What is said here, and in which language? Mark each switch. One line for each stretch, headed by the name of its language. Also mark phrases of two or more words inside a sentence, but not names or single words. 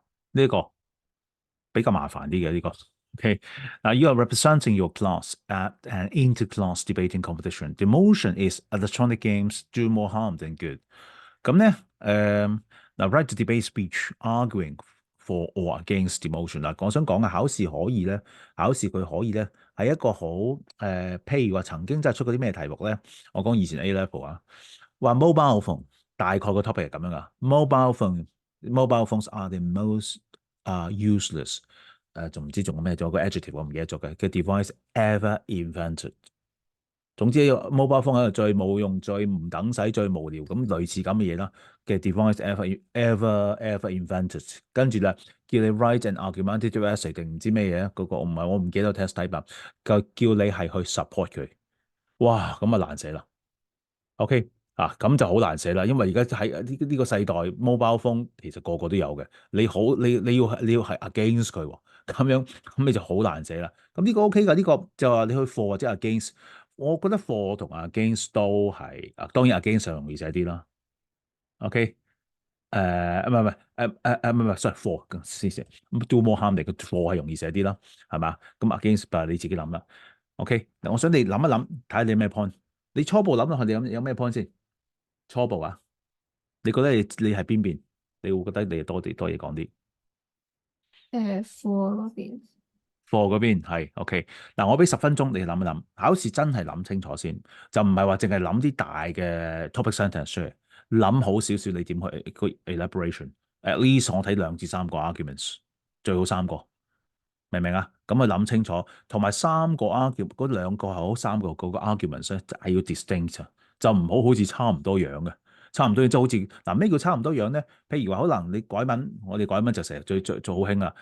Cantonese: 呢、個比較麻煩啲嘅呢個。
English: Okay, now you are representing your class at an inter-class debating competition. The motion is electronic games do more harm than good.
Cantonese: 咁咧，嗱 ，
English: right to debate speech arguing for or against the motion
Cantonese: 嗱，我想講嘅考試可以咧，考試佢可以咧係一個好譬如話曾經真係出過啲咩題目咧，我講以前
English: A level
Cantonese: 啊，話
English: mobile phone
Cantonese: 大概個 topic 係咁樣噶 ，
English: mobile phones are the most useless
Cantonese: 仲唔知仲有咩？仲有個 adjective 我唔記得咗嘅
English: device ever invented。
Cantonese: 總之，
English: mobile phone
Cantonese: 喺度最冇用、最唔等使、最無聊咁類似咁嘅嘢啦嘅
English: device ever invented。
Cantonese: 跟住咧，叫你
English: write an argumentative essay
Cantonese: 定唔知咩嘢嗰個我唔記得
English: test type
Cantonese: 啦，叫你係去 support 佢。哇，咁啊難寫啦。OK 咁就好難寫啦，因為而家喺呢個世代，
English: mobile phone
Cantonese: 其實個個都有嘅。你要係 against 佢喎，咁你就好難寫啦。咁呢個 OK 㗎，呢個就話你去 for 或者 against，我覺得 for 同 against 都係當然 against 就容易寫啲啦。OK，唔係，
English: sorry for
Cantonese: 先寫 ，
English: do more harm
Cantonese: 嚟嘅 for 係容易寫啲啦，係嘛？咁 against 你自己諗啦。OK，嗱，我想你諗一諗，睇下你有咩 point。你初步諗落去，你有咩 point 先？初步啊，你覺得你係邊邊？你會覺得你多嘢講啲。 for 嗰邊。課嗰邊係 OK。嗱，我俾10分鐘你諗一諗，考試真係諗清楚先，就唔係話淨係諗啲大嘅
English: topic sentence
Cantonese: 出嚟，諗好少少你點去個 elaboration。
English: At least
Cantonese: 我睇2至3個 arguments，最好3個。明唔明啊？咁啊諗清楚，同埋3個 argument 嗰2個係好3個嗰個 arguments 咧係要 distinct，就唔好似差唔多樣嘅，差唔多即係好似嗱咩叫差唔多樣咧？譬如話可能你改文，我哋改文就成日最好興啊！